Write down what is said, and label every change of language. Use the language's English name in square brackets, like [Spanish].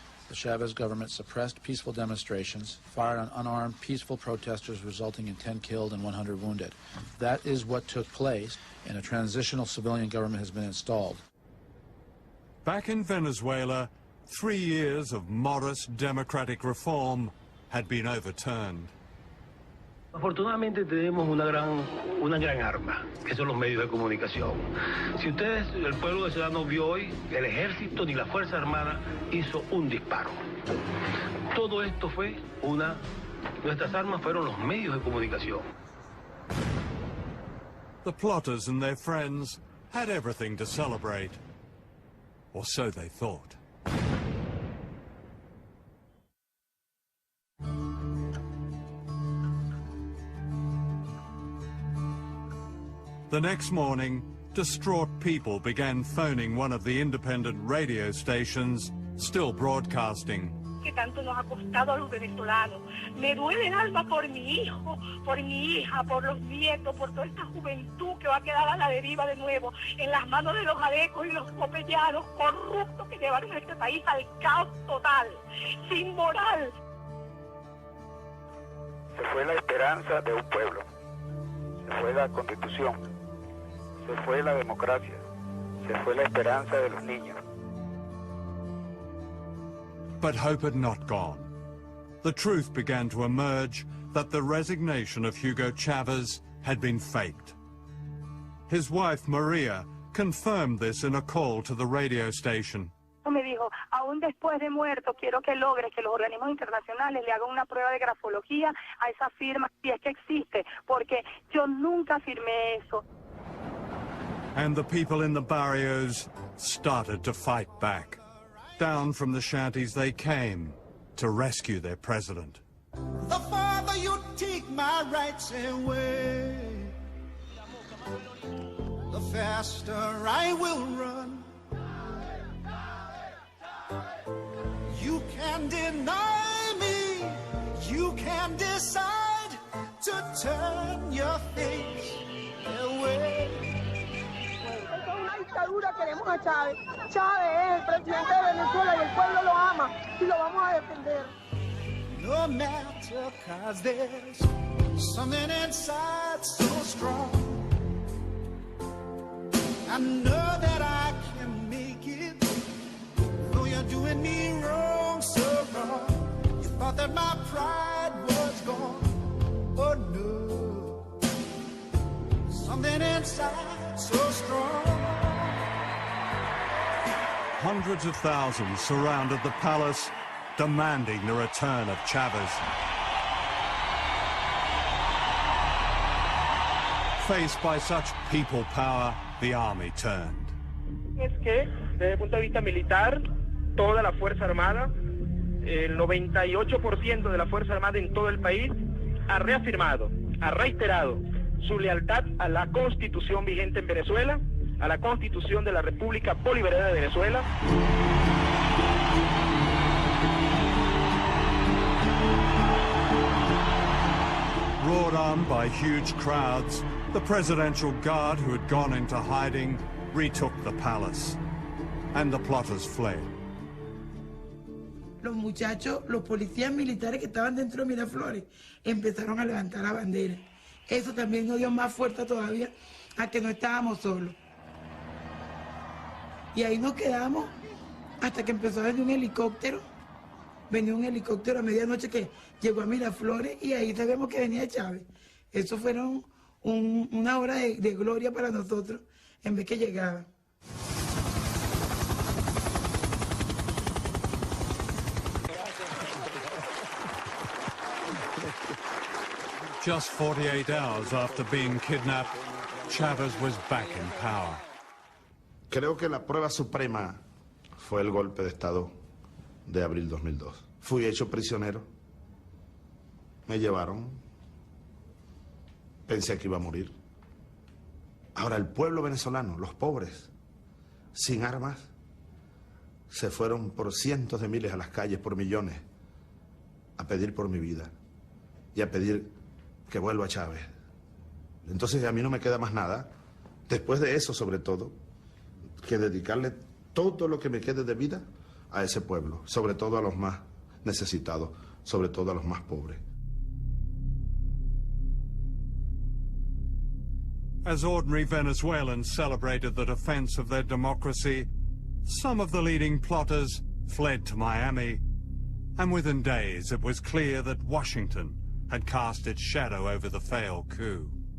[English] The Chavez government suppressed peaceful demonstrations, fired on unarmed, peaceful protesters, resulting in 10 killed and 100 wounded. That is what took place, and a transitional civilian government has been installed. Back in Venezuela, 3 years of modest democratic reform had been overturned. [Spanish] Afortunadamente tenemos una gran arma, que son los medios de comunicación. Si ustedes, el pueblo venezolano vio hoy, el ejército ni la Fuerza Armada hizo un disparo. Todo esto fue nuestras armas fueron los medios de comunicación. [English] The plotters and their friends had everything to celebrate, or so they thought. The next morning, distraught people began phoning one of the independent radio stations still broadcasting. [Spanish] Que tanto nos ha costado a los venezolanos. Me duele el alma por mi hijo, por mi hija, por los nietos, por toda esta juventud que va a quedar a la deriva de nuevo, en las manos de los arecos y los copellanos corruptos que llevaron a este país al caos total, sin moral. Se fue la esperanza de un pueblo, se fue la Constitución, se fue la democracia, se fue la esperanza de los niños. [English] But hope had not gone. The truth began to emerge that the resignation of Hugo Chavez had been faked. His wife, Maria, confirmed this in a call to the radio station. [Spanish] Me dijo, aún después de muerto, quiero que logre que los organismos internacionales le hagan una prueba de grafología a esa firma, si es que existe, porque yo nunca firmé eso. [English] And the people in the barrios started to fight back. Down from the shanties they came to rescue their president. The farther you take my rights away, the faster I will run. You can deny me, you can decide to turn your face away. [Spanish] Queremos a Chávez. Chávez es el presidente de Venezuela y el pueblo lo ama y lo vamos a defender. [English] No matter, 'cause there's something inside so strong. I know that I can make it, though you're doing me wrong, so wrong. You thought that my pride was gone. Oh no, something inside so strong. Hundreds of thousands surrounded the palace, demanding the return of Chavez. Faced by such people power, the army turned. [Spanish] Es que, desde el punto de vista militar, toda la Fuerza Armada, el 98% de la Fuerza Armada en todo el país, ha reafirmado, ha reiterado su lealtad a la Constitución vigente en Venezuela, a la Constitución de la República Bolivariana de Venezuela. [English] Roared on by huge crowds, the presidential guard who had gone into hiding retook the palace, and the plotters fled. [Spanish] Los muchachos, los policías militares que estaban dentro de Miraflores, empezaron a levantar la bandera. Eso también nos dio más fuerza todavía a que no estábamos solos. Y ahí nos quedamos hasta que empezó a venir un helicóptero. Venía un helicóptero a medianoche que llegó a Miraflores y ahí sabemos que venía Chávez. Eso fueron una hora de gloria para nosotros en vez que llegaba. [English] Just 48 hours after being kidnapped, Chavez was back in power. [Spanish] Creo que la prueba suprema fue el golpe de Estado de abril 2002. Fui hecho prisionero, me llevaron, pensé que iba a morir. Ahora el pueblo venezolano, los pobres, sin armas, se fueron por cientos de miles a las calles, por millones, a pedir por mi vida y a pedir que vuelva Chávez. Entonces a mí no me queda más nada, después de eso sobre todo, que dedicarle todo lo que me quede de vida a ese pueblo, sobre todo a los más necesitados, sobre todo a los más pobres. [English] As ordinary Venezuelans celebrated the defense of their democracy, some of the leading plotters fled to Miami, and within days it was clear that Washington had cast its shadow over the failed coup.